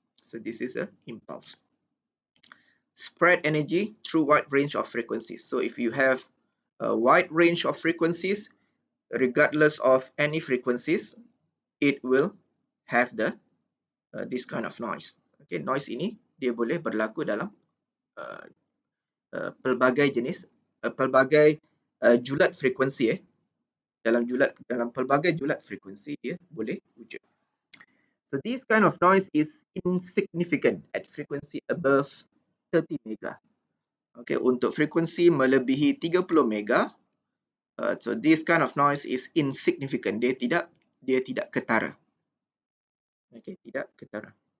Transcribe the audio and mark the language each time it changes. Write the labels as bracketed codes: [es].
[en] So this is a impulse. Spread energy through wide range of frequencies. So if you have a wide range of frequencies, regardless of any frequencies, it will have this kind of noise. [ms] Okay, noise ini dia boleh berlaku dalam pelbagai jenis, pelbagai julat frekuensi. Dalam pelbagai julat frekuensi dia boleh wujud. [en] So this kind of noise is insignificant at frequency above 30 mega. Okay, [ms] untuk frekuensi melebihi 30 mega, [en] so this kind of noise is insignificant. [ms] Dia tidak ketara. Okay, tidak ketara.